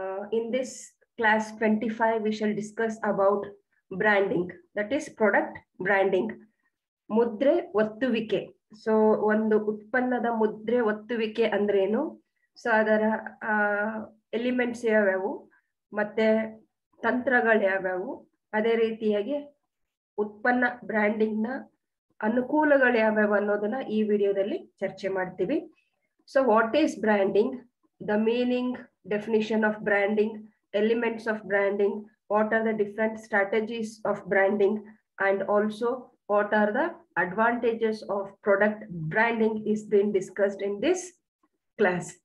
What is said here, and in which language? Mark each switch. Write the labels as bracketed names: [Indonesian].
[English] In this class 25, we shall discuss about branding, that is product branding. [Kannada] ಮುದ್ರೆ ಒತ್ತುವಿಕೆ. So ಒಂದು ಉತ್ಪನ್ನದ ಮುದ್ರೆ ಒತ್ತುವಿಕೆ ಅಂದ್ರೇನು, ಸೊ ಅದರ ಎಲಿಮೆಂಟ್ಸ್ ಯಾವ್ಯಾವು ಮತ್ತೆ ತಂತ್ರಗಳು ಯಾವ್ಯಾವು, ಅದೇ ರೀತಿಯಾಗಿ ಉತ್ಪನ್ನ ಬ್ರ್ಯಾಂಡಿಂಗ್ ನ ಅನುಕೂಲಗಳು ಯಾವ್ಯಾವು ಅನ್ನೋದನ್ನ ಈ ವಿಡಿಯೋದಲ್ಲಿ ಚರ್ಚೆ ಮಾಡ್ತೀವಿ. [English] So what is branding, the meaning, definition of branding, elements of branding, what are the different strategies of branding, and also what are the advantages of product branding is being discussed in this class.